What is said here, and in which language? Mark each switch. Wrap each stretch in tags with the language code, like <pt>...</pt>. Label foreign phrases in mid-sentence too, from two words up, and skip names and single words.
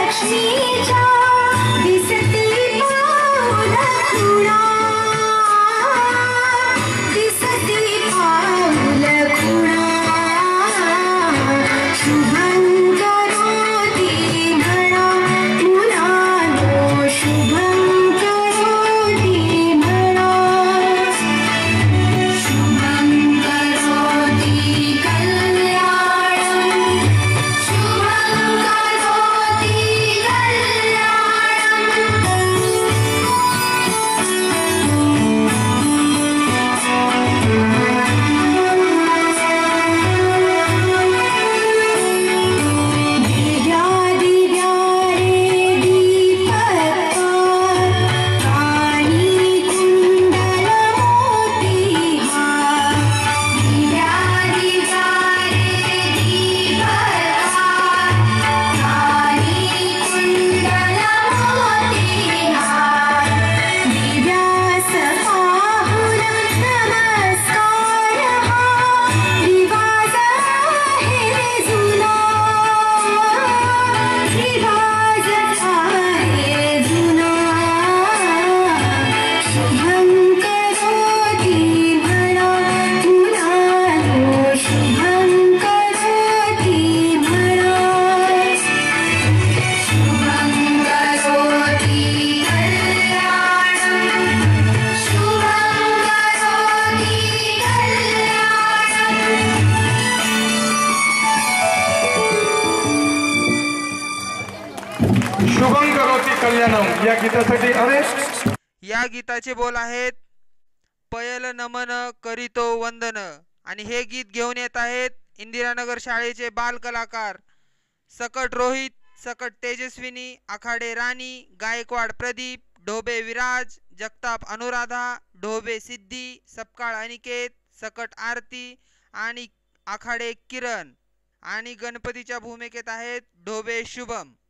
<mr>लक्ष्मीच्या दिसती पाऊल खुणा दिसती पाऊल खुणा</mr> <sa>शुभं करोति</sa> <mr>म्हणा मुलानो</mr> <sa>शुभं करोति</sa> <mr>म्हणा</mr> <sa>शुभं करोति कल्याणं शुभं करोति कल्याणं</sa> <mr>दिव्या दिव्या रे दीपकार काळी कुंडल मोतीहार दिव्या दिव्या रे दीपकार काळी कुंडल मोतीहार दिव्यास पाहून नमस्कार हा रिवाज आहे जुना रिवाज आहे जुना</mr> <sa>शुभं करोति</sa> <mr>म्हणा मुलानो</mr> <sa>शुभं करोति</sa> <mr>म्हणा</mr> <sa>शुभं करोति कल्याणं शुभं करोति शुभं करोति कल्याणम</sa> <mr>या गीतासाठी अरे या गीताचे बोल आहेत पयल नमन करीतो वंदन आणि हे गीत घेऊन येत आहेत इंदिरानगर शाळेचे बाल कलाकार सकट रोहित, सकट तेजस्विनी, आखाडे राणी, गायकवाड प्रदीप, ढोबे विराज, जगताप अनुराधा, ढोबे सिद्धी, सपकाळ अनिकेत, सकट आरती आणि आखाडे किरण आणि गणपतीच्या भूमिकेत आहेत ढोबे शुभम.</mr>